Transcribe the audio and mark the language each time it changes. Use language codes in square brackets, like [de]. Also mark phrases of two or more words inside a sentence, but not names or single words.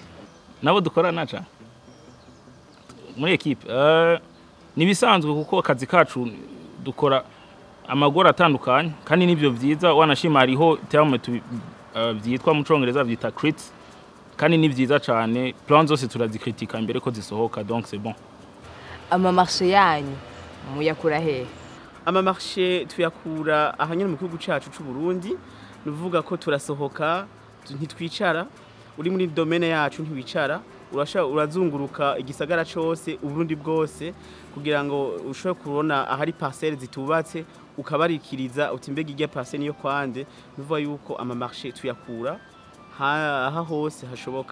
[rn] Nabo dukora naca muri equipe nibisanzwe kuko akazi kacu dukora amagora atandukanye kandi nivyo vyiza wanashima hariho terme vyitwa mu congereza vyita crits kandi ni vyiza cyane plan zose turazikritika imbere ko zisohoka donc [fr] c'est bon. [rn] Ama marché yanyu muyakura hehe? Ama marché tuyakura ahanyene mu gihugu cacu c'u Burundi nuvuga ko turasohoka ntitwicara uri muri domaine yacu ntiwicara urazunguruka igisagara cyose Uburundi bwose kugira ngo ushobore kubona ahari parcelles zitubatse ukabarikiriza uti mbega irya parcelle niyo kwande nuvuga yuko ama marché tuyakura aha hose hashoboka.